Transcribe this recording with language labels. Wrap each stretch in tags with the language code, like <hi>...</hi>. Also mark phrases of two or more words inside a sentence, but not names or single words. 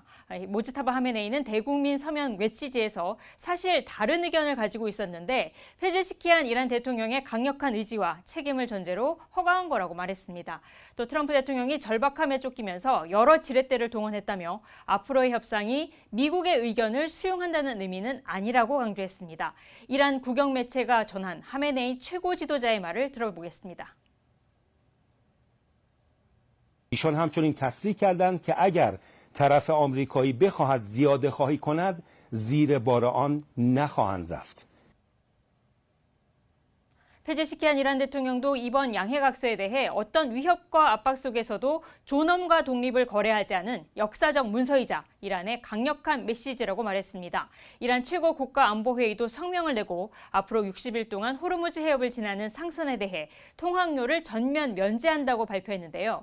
<ko>모즈타바 하메네이는 대국민 서면 메시지에서 사실 다른 의견을 가지고 있었는데 페제시키안 이란 대통령의 강력한 의지와 책임을 전제로 허가한 거라고 말했습니다. 또 트럼프 대통령이 절박함에 쫓기면서 여러 지렛대를 동원했다며 앞으로의 협상이 미국의 의견을 수용한다는 의미는 아니라고 강조했습니다. 이란 국영 매체가 전한 하메네이 최고 지도자의 말을 들어보겠습니다.</ko> <fa>ایشان همچنین تصریح کردند که اگر طرف آمریکایی بخواهد زیاده خواهی کند زیر بار آن نخواهند رفت.</fa> <ko>페제시키안 이란 대통령도 이번 양해각서에 대해 어떤 위협과 압박 속에서도 존엄과 독립을 거래하지 않은 역사적 문서이자 이란의 강력한 메시지라고 말했습니다. 이란 최고 국가안보회의도 성명을 내고 앞으로 60일 동안 호르무즈 해협을 지나는 상선에 대해 통항료를 전면 면제한다고 발표했는데요.</ko>